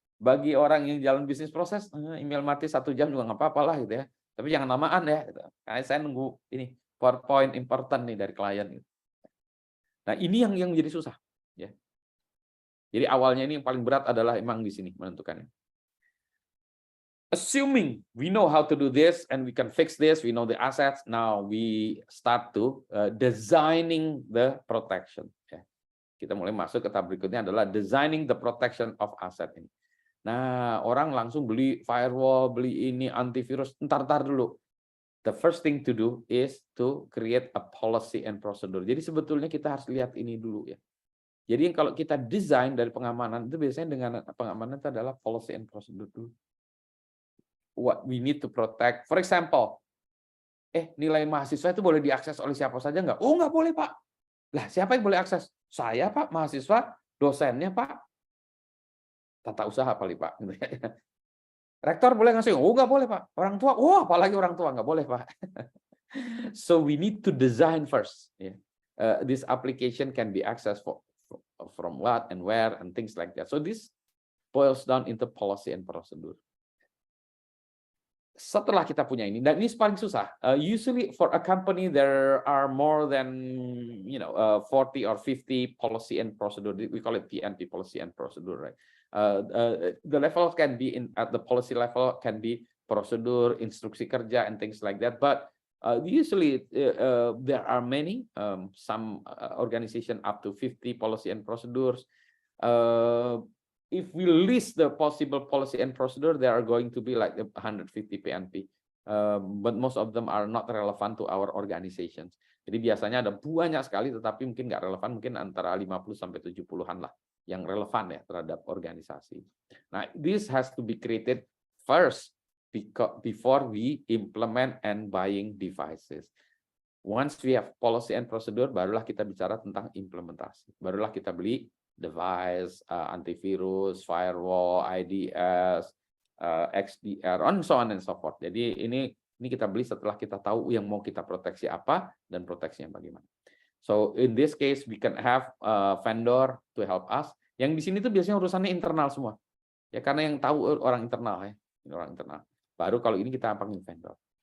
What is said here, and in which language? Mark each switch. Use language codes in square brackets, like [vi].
[id] Bagi orang yang jalan bisnis proses, email mati 1 jam juga nggak apa-apa lah gitu ya. Tapi jangan lamaan ya. Gitu. Kayak saya nunggu ini PowerPoint important nih dari klien. Gitu. Nah ini yang jadi susah. Ya. Jadi awalnya ini yang paling berat adalah emang di sini menentukannya. [en] Assuming we know how to do this and we can fix this, we know the assets, now we start to designing the protection. [id] Ya. Kita mulai masuk ke tahap berikutnya adalah [en] designing the protection of asset [id] ini. Nah, orang langsung beli firewall, beli ini antivirus, entar dulu. [en] The first thing to do is to create a policy and procedure. [id] Jadi sebetulnya kita harus lihat ini dulu ya. Jadi kalau kita desain dari pengamanan itu biasanya dengan pengamanan itu adalah policy and procedure dulu. [en] What we need to protect. For example, [id] nilai mahasiswa itu boleh diakses oleh siapa saja nggak? Oh, nggak boleh, Pak. Lah, siapa yang boleh akses? Saya, Pak, mahasiswa, dosennya, Pak. Tata usaha paling, Pak. Rektor boleh ngasih? Oh, nggak boleh, Pak. Orang tua? Oh, apalagi orang tua nggak boleh, Pak. [en] So we need to design first. Yeah. This application can be accessed from what and where and things like that. So this boils down into policy and procedure. [id] Setelah kita punya ini, dan ini paling susah. [en] Usually for a company there are more than 40 or 50 policy and procedure. We call it PNP, policy and procedure, right? The level can be at the policy level can be prosedur, instruksi kerja, and things like that. But usually there are many, some organization up to 50 policy and procedures. If we list the possible policy and procedure, there are going to be like 150 PNP. But most of them are not relevant to our organizations. [id] Jadi biasanya ada banyak sekali, tetapi mungkin nggak relevan, mungkin antara 50 sampai 70-an lah yang relevan ya terhadap organisasi. [en] Nah, this has to be created first before we implement and buying devices. Once we have policy and procedure, [id] barulah kita bicara tentang implementasi. Barulah kita beli device, antivirus, firewall, IDS, XDR, [en] and so on and so forth. [id] Jadi ini kita beli setelah kita tahu yang mau kita proteksi apa dan proteksinya bagaimana. [en] So in this case we can have a vendor to help us. [id] Yang di sini tuh biasanya urusannya internal semua. Ya karena yang tahu orang internal ya, orang internal. Baru kalau ini kita panggil vendor.